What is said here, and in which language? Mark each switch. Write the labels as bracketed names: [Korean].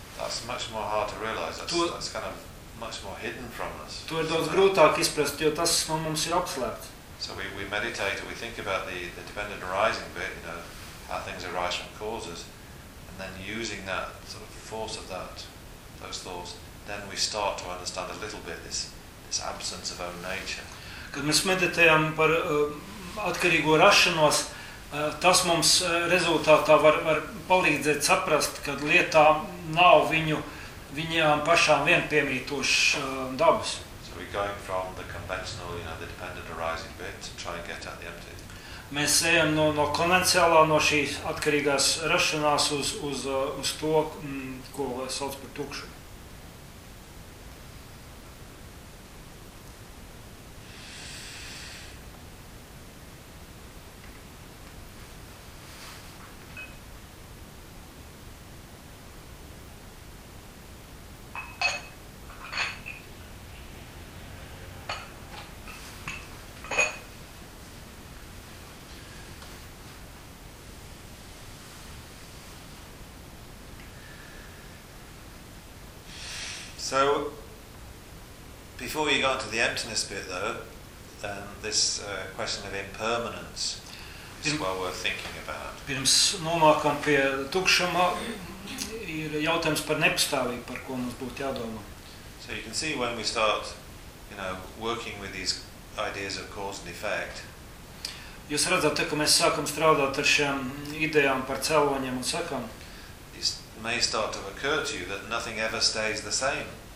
[English] That's much more hard to realize. That's kind of much more hidden from us. [Latvian] To ir daudz grūtāk izprast, jo tas no mums ir apslēpts. [English] So we meditate, we think about the dependent arising bit, you know, how things arise from causes, and then using that sort of force of that, those thoughts, then we start to understand a little bit this absence of own nature. [Latvian] Kad mēs meditējam par atkarīgo rašanos, tas mums rezultātā var palīdzēt saprast, kad lietā nav viņām pašām vien piemītošas dabas. [English] So we're going from the conventional, you know, the dependent arising bit to try and get at the empty. [Latvian] Mēs ejam no konvencionālā, no šīs atkarīgās rašanās uz to, ko sauc par tukšu. [English] So, before we go into the emptiness bit, though, this question of impermanence is well worth thinking about. [Latvian] Pirms nonākam pie tukšuma, ir jautājums par nepastāvību, par ko mums būtu jādomā. [English] So you can see when we start, you know, working with these ideas of cause and effect. [Latvian] Jūs redzat, ka mēs sākam strādāt ar šiem idejām par cēloņiem un sakām. [English] It may start to occur to you that nothing ever stays the same.